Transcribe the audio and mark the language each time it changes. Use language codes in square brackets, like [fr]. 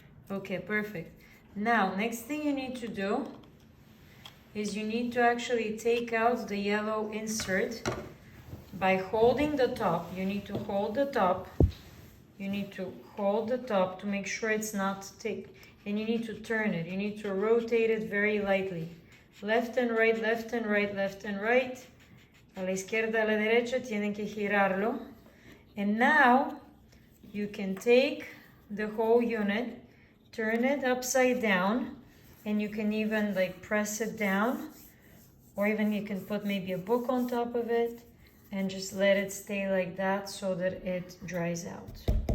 [en] Okay, perfect. Now, next thing you need to do is you need to actually take out the yellow insert by holding the top. You need to hold the top. You need to hold the top to make sure it's not thick. And you need to turn it. You need to rotate it very lightly. Left and right, left and right, left and right. [es] A la izquierda, a la derecha, tienen que girarlo. [en] And now you can take the whole unit, turn it upside down, and you can even like press it down, or even you can put maybe a book on top of it and just let it stay like that so that it dries out.